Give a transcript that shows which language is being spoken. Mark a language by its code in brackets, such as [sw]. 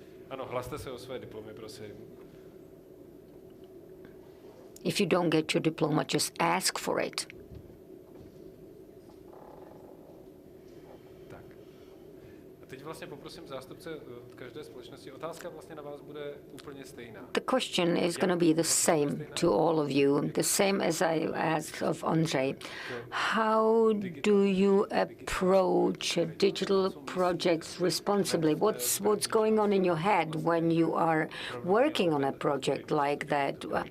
[cs] Ano, hlaste se o své diplomy, prosím. [en] If you don't get your diploma, just ask for it. [cs] Teď vlastně poprosím zástupce každé společnosti. Otázka vlastně na vás bude úplně stejná. [en] The question is going to be the same to all of you, the same as I asked of Andrei. How do you approach digital projects responsibly? What's going on in your head when you are working on a project like that?